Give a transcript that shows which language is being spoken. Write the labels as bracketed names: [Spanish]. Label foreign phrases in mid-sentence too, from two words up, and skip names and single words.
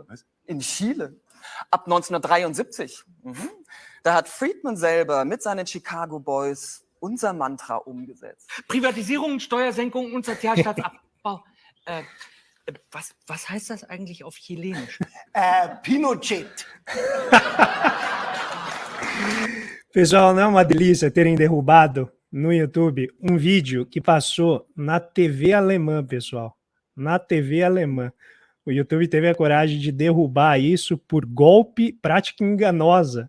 [German] Was? In Chile. Ab 1973. Da hat Friedman selber mit seinen Chicago Boys unser Mantra umgesetzt. Privatisierung, Steuersenkung und Sozialstaatsabbau. Was heißt das eigentlich auf Chilenisch? Pinochet. [Portuguese] Pessoal, não é uma delícia terem derrubado no YouTube um vídeo que passou na TV alemã, pessoal. Na TV alemã. O YouTube teve a coragem de derrubar isso por golpe, prática enganosa.